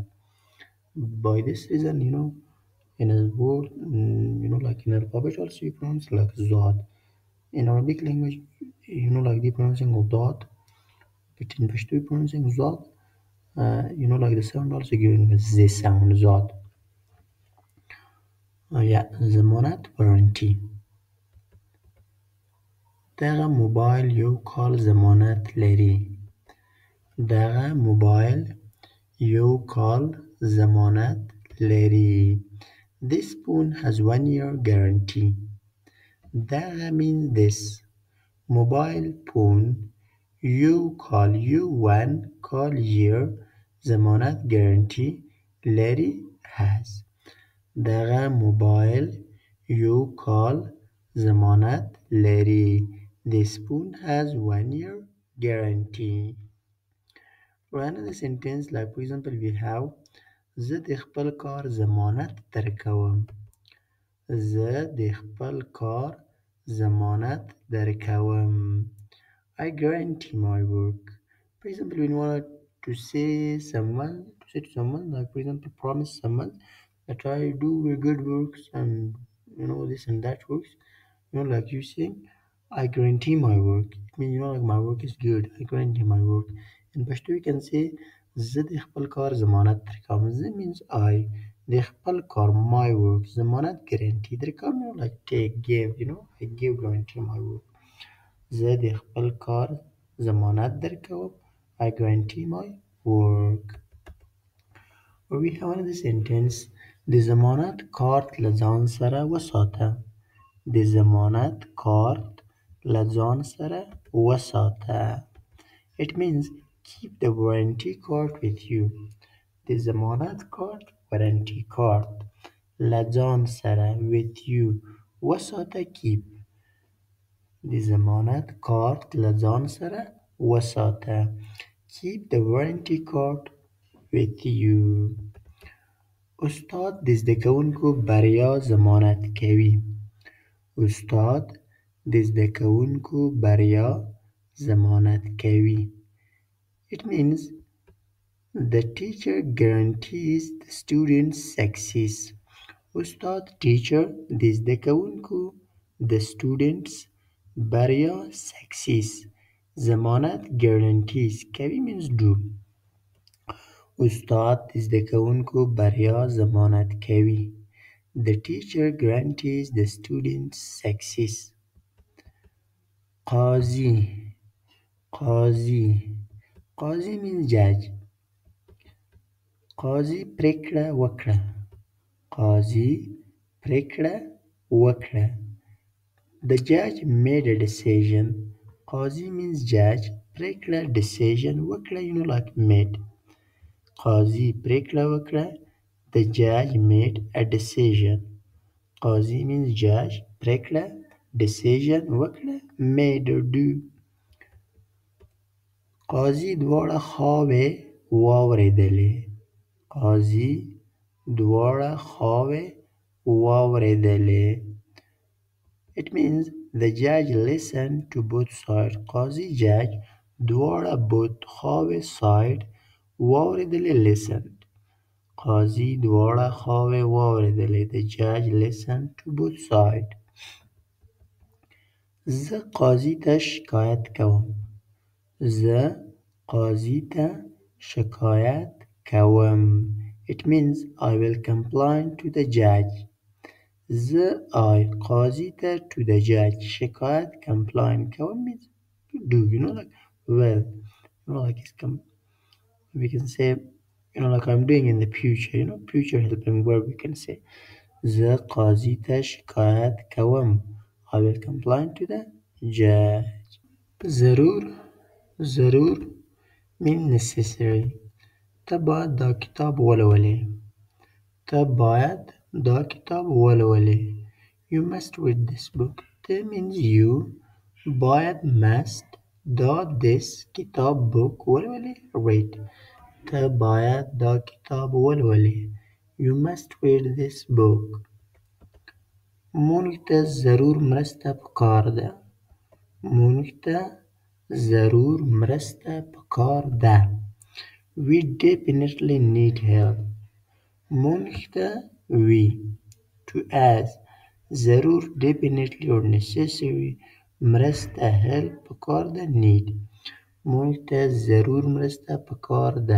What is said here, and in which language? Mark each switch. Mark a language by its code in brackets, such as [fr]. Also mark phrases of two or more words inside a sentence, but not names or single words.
[en] By this reason, in a word, like in alphabet also you pronounce like Zod. In Arabic language, like the pronouncing of Dot, but in Pashto pronouncing Zod, like the sound also giving this sound Zod. Yeah, the monad warranty. [ps] دغه موبایل یو کال ضمانت لري. دغه موبایل یو کال ضمانت لري. [en] This phone has 1 year guarantee. دغه means this. Mobile phone you call you one call year ضمانت guarantee لري has. دغه موبایل یو کال ضمانت لري. This phone has 1 year guarantee. For another sentence, like for example, we have [ps] زه د خپل کار ضمانت درکوم. زه د خپل کار ضمانت درکوم. [en] I guarantee my work. For example, when you want to say to someone, like for example, promise someone that I do good works and this and that works. Like you saying, I guarantee my work. It means like my work is good. I guarantee my work. In Pashto you can say [ps] زه د خپل کار ضمانت درکوم. [en] زه means I. [ps] د خپل کار [en] my work. ضمانت guarantee درکوم like take give. I give guarantee my work. [ps] زه د خپل کار ضمانت درکوم. [en] I guarantee my work. Or we have another sentence. [ps] د ضمانت کارت له ځان سره وساته. د ضمانت کارت له ځان سره وساته. [en] It means keep the warranty card with you. [ps] د ضمانت کارت [en] warranty card [ps] له ځان سره [en] with you [ps] وساته keep. د ضمانت کارت له ځان سره وساته. [en] Keep the warranty card with you. [ps] استاد د زده کوونکو بریا ضمانت کوي. استاد د زده کوونکو بریا ضمانت کوي. [en] It means the teacher guarantees the student's success. [ps] استاد teacher د زده کوونکو د students بریا success ضمانت guarantees کوي [en] means do. [ps] استاد د زده کوونکو بریا ضمانت کوي. [en] The teacher guarantees the student's success. [ps] قاضي قاضي قاضي [en] means judge. [ps] قاضي پرېکړه وکړه. قاضي پرېکړه وکړه. [en] The judge made a decision. قاضي means judge. پرېکړه decision وکړه like made. [ps] قاضي پرېکړه وکړه. [en] The judge made a decision. قاضي means judge. پرېکړه decision وکړه made or do. [ps] قاضي دواړه خواوې واورېدلې. قاضي دواړه خواوې واورېدلې. [en] It means the judge listened to both sides. [ps] قاضي judge دواړه both خواوې side واورېدلې listened. قاضي دواړه خواوې واورېدلې. [en] The judge listened to both sides. [ps] زه قاضي ته شکایت کوم. زه قاضي ته شکایت کوم. [en] It means I will complain to the judge. [ps] زه قاضي ته [en] to the judge شکایت complain کوم means do, like well, like we can say, like I'm doing in the future, future helping verb we can say. [ps] زه قاضي ته شکایت کوم. [en] I will complain to the judge. ضرور mean necessary. [ps] ته باید دا کتاب ولولې. ته باید دا کتاب ولولې. [en] You must read this book. ته means you. باید must. دا this کتاب book ولولې read. [ps] ته باید دا کتاب ولولې. [en] You must read this book. [ps] مونږ ته ضرور مرسته پکار ده. مونږ ته ضرور مرسته پکار ده. [en] We definitely need help. [ps] مونږ ته [en] we to us ضرور definitely or necessary مرسته help [ps] پکار ده [en] need. [ps] مونږ ته ضرور مرسته پکار ده.